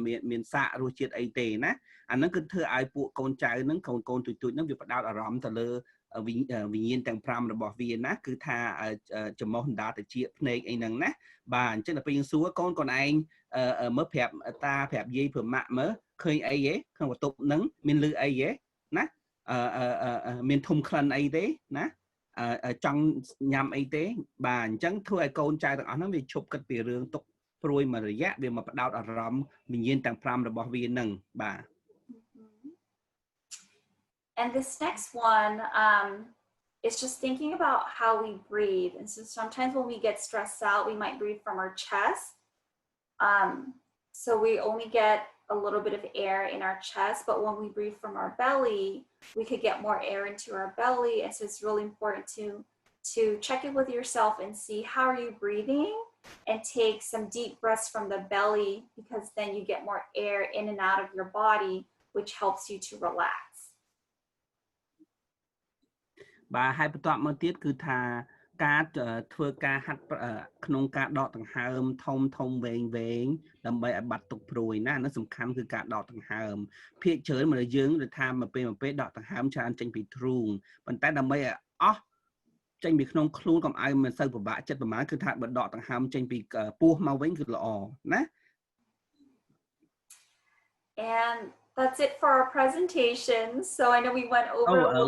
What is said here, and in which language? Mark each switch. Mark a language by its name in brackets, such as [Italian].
[Khmer] មានសាករសជាតិអីទេណាអាហ្នឹងគឺធ្វើឲ្យពួកកូនចៅហ្នឹងកូនទូចហ្នឹងវាផ្ដោតអារម្មណ៍ទៅលើវិញ្ញាណទាំង5របស់វាណាគឺថាចំោះដណ្ដាតិចភ្នែកអីហ្នឹងណាបាទអញ្ចឹងដល់ពេលយើងសួរកូនឯងមើលប្រាប់តាប្រាប់យាយប្រាប់ម៉ាក់មើលឃើញអីទេក្នុងបន្ទប់ហ្នឹងមានឮអីទេណា មានធុំក្លិនអីទេណាចង់ញ៉ាំអីទេបាទអញ្ចឹងធ្វើឲ្យកូនចៅទាំងអស់ហ្នឹងវាឈប់គិតពីរឿងទុកព្រួយមួយរយៈវាមកផ្ដោតអារម្មណ៍វិញ្ញាណទាំង5របស់វាហ្នឹងបាទ [English] And this next one is just thinking about how we breathe. And so sometimes when we get stressed out, we might breathe from our chest. So we only get a little bit of air in our chest, but when we breathe from our belly, we could get more air into our belly. And so it's really important to check it with yourself and see how are you breathing and take some deep breaths from the belly, because then you get more air in and out of your body which helps you to relax. [Khmer] បាទហើយបន្តមកទៀតគឺថាការធ្វើការហាត់ក្នុងការដកដង្ហើមធំធំវែងដើម្បីឲ្យបាត់ទុកព្រួយណានោះសំខាន់គឺការដកដង្ហើមភាគច្រើនមនុស្សយើងដូចថាមកពេលដកដង្ហើមច្រើនចេញពីទ្រូងប៉ុន្តែដើម្បីឲ្យអស់ចេញពីក្នុងខ្លួនកុំឲ្យមិនសូវពិបាកចិត្តប្រហែលគឺថាបើដកដង្ហើមចេញពីពោះមកវិញគឺល្អណា [English] And that's it for our presentation. So I know we went over a little